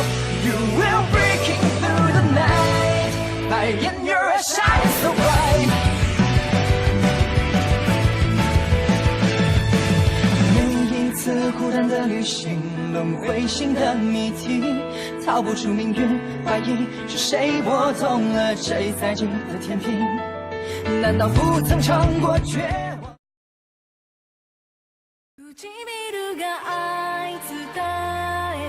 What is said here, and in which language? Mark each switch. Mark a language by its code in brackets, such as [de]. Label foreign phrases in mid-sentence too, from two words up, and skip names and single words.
[en] You will breaking through the night. Fire in your eyes shine so bright. [zh] 每一次孤单的旅行，轮回新的谜题，逃不出命运怀疑，是谁拨动了这赛季的天平？难道不曾尝过绝望？ [ja] 唇が愛伝え